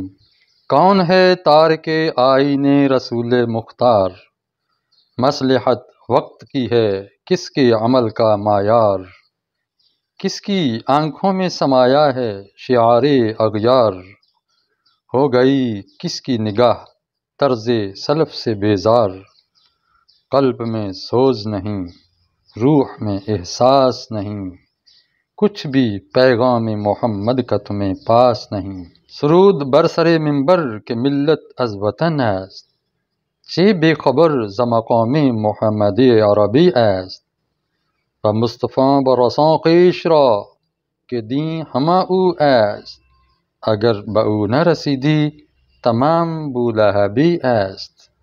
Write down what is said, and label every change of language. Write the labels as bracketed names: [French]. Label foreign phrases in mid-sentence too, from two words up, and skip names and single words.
[Urdu] کون ہے تارک آئین رسول مختار، مصلحت وقت کی ہے کس کے عمل کا معیار، کس کی آنکھوں میں سمایا ہے شعار اغیار، ہو گئی کس کی نگاہ طرز سلف سے بیزار، قلب میں سوز نہیں روح میں احساس نہیں، کچھ بھی پیغام محمد کا تمہیں پاس نہیں۔ [Persian] سرود برسر منبر کہ ملت از وطن است، چه بے خبر ز مقام محمد عربی است، و مصطفی برسان خویش را که دین همه او است، اگر به او نرسیدی تمام بولهبی است۔